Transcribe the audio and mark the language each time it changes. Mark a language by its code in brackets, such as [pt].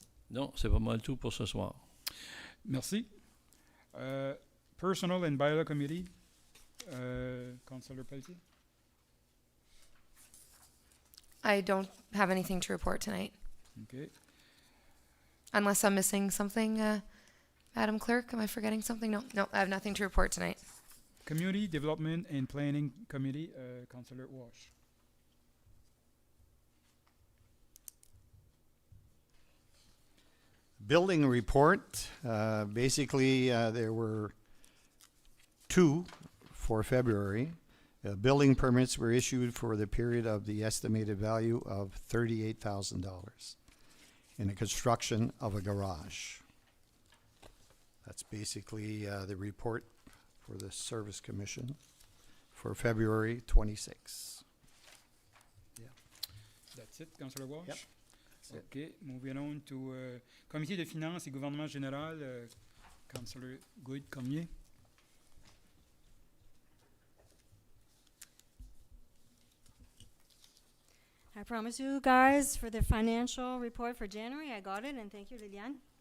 [fr] Non, c'est pas mal tout pour ce soir. Merci. [en] Personal and Bylaw Committee, Councillor Peltier? I don't have anything to report tonight, Okay. unless I'm missing something, Madam Clerk. Am I forgetting something? No, I have nothing to report tonight. Community Development and Planning Committee, Councillor Walsh. Building report, basically, there were two for February. Building permits were issued for the period of the estimated value of $38,000 in the construction of a garage. That's basically the report for the Service Commission for February 26. That's it, Councillor Walsh? Yep. That's it. Okay, moving on to Comité de finances et gouvernement général, Councillor Good Cormier. I promise you guys for the financial report for January. I got it, and thank you, Liliane.